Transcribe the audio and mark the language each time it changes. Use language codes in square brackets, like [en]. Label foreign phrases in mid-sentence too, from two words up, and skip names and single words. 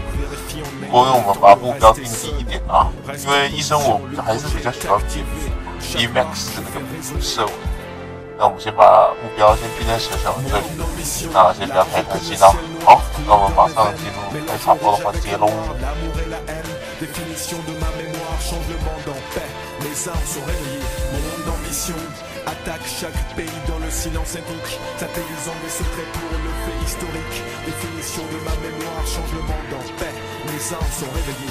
[zh] 不过因为我们把目标定低一点啊，因为医生我还是比较喜欢 BMAX 的那个射尾。那我们先把目标先定在小小的这里，那先不要太贪心啦。好，那我们马上进入开卡包的环节喽。 [fr] Attaque chaque pays dans le silence ethnique, satellisant des secrets pour le fait historique. Définition de ma mémoire, change le monde en paix. Mes armes sont réveillées.